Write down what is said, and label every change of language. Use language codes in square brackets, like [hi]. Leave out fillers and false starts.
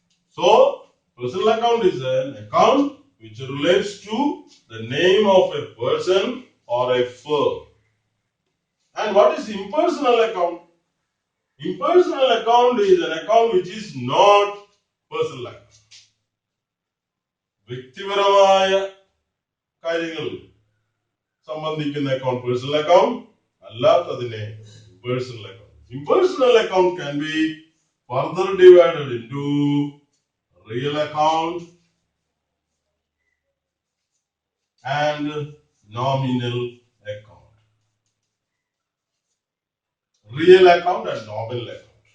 [en] So, personal account is an account which relates to the name of a person or a firm. And what is impersonal account? Impersonal account is an account which is not personal account. [ml] വ്യക്തിപരമായ കാര്യങ്ങൾ സംബന്ധിക്കുന്ന account personal account അല്ലാത്തതിനെ impersonal account. [en] Impersonal account can be further divided into real account and nominal account. Real account and nominal account.